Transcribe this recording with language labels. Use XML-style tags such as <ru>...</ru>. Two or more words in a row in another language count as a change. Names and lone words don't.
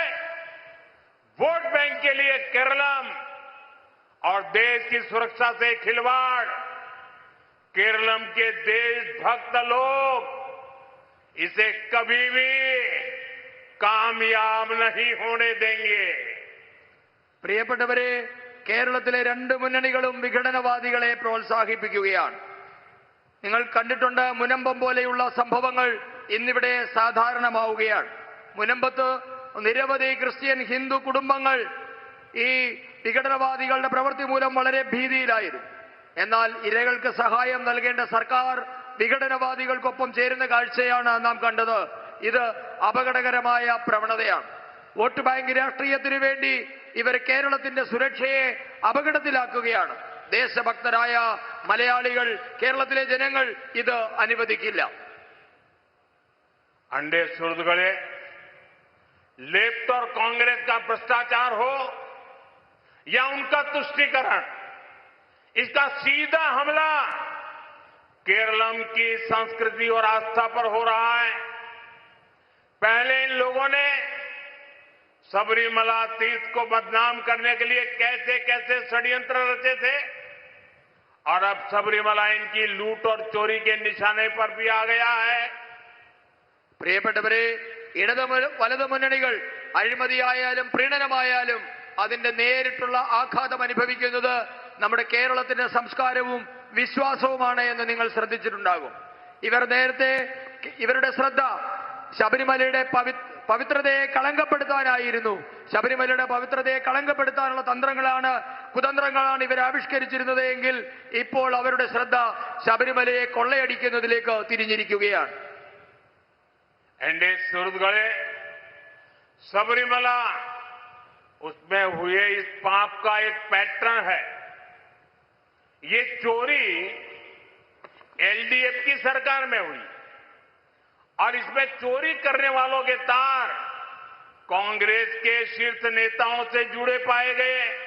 <hi>वोट बैंक के लिए केरलम और देश की सुरक्षा से खिलवाड़. केरलम के देशभक्त लोग इसे कभी भी कामयाब नहीं होने देंगे.</hi> <ml>പ്രിയപ്പെട്ടവരെ, കേരളത്തിലെ രണ്ട് മുന്നണികളും വിഘടനവാദികളെ പ്രോത്സാഹിപ്പിക്കുകയാണ്. നിങ്ങൾ കണ്ടിട്ടുണ്ട്, മുനമ്പം പോലെയുള്ള സംഭവങ്ങൾ ഇന്നിവിടെ സാധാരണമാവുകയാണ്. മുനമ്പത്ത് നിരവധി ക്രിസ്ത്യൻ ഹിന്ദു കുടുംബങ്ങൾ ഈ വിഘടനവാദികളുടെ പ്രവൃത്തി മൂലം വളരെ ഭീതിയിലായിരുന്നു. എന്നാൽ ഇരകൾക്ക് സഹായം നൽകേണ്ട സർക്കാർ വിഘടനവാദികൾക്കൊപ്പം ചേരുന്ന കാഴ്ചയാണ് നാം കണ്ടത്. ഇത് അപകടകരമായ പ്രവണതയാണ്. വോട്ട് ബാങ്ക് രാഷ്ട്രീയത്തിനു വേണ്ടി ഇവർ കേരളത്തിന്റെ സുരക്ഷയെ അപകടത്തിലാക്കുകയാണ്. ദേശഭക്തരായ മലയാളികൾ, കേരളത്തിലെ ജനങ്ങൾ ഇത് അനുവദിക്കില്ല.</ml> <hi>एनडीए सुहृदगणे, लेफ्ट और कांग्रेस का भ्रष्टाचार हो या उनका तुष्टीकरण, इसका सीधा हमला केरलम की संस्कृति और आस्था पर हो रहा है. पहले इन लोगों ने सबरीमला तीर्थ को बदनाम करने के लिए कैसे कैसे षड्यंत्र रचे थे, और अब सबरीमला इनकी लूट और चोरी के निशाने पर भी आ गया है.</hi> <ml>പ്രിയപ്പെട്ടവരെ, ഇടത് വലത് മുന്നണികൾ അഴിമതിയായാലും പ്രീണനമായാലും അതിന്റെ നേരിട്ടുള്ള ആഘാതം അനുഭവിക്കുന്നത് നമ്മുടെ കേരളത്തിന്റെ സംസ്കാരവും വിശ്വാസവുമാണ് എന്ന് നിങ്ങൾ ശ്രദ്ധിച്ചിട്ടുണ്ടാകും. ഇവർ നേരത്തെ ഇവരുടെ ശ്രദ്ധ ശബരിമലയുടെ പവിത്രതയെ കളങ്കപ്പെടുത്താനായിരുന്നു. ശബരിമലയുടെ പവിത്രതയെ കളങ്കപ്പെടുത്താനുള്ള കുതന്ത്രങ്ങളാണ് ഇവർ ആവിഷ്കരിച്ചിരുന്നത് എങ്കിൽ ഇപ്പോൾ അവരുടെ ശ്രദ്ധ ശബരിമലയെ കൊള്ളയടിക്കുന്നതിലേക്ക് തിരിഞ്ഞിരിക്കുകയാണ്.</ml> <hi>एनडीए सुरतगढ़े सबरीमला उसमें हुए इस पाप का एक पैटर्न है. ये चोरी एलडीएफ की सरकार में हुई और इसमें चोरी करने वालों के तार कांग्रेस के शीर्ष नेताओं से जुड़े पाए गए.</hi>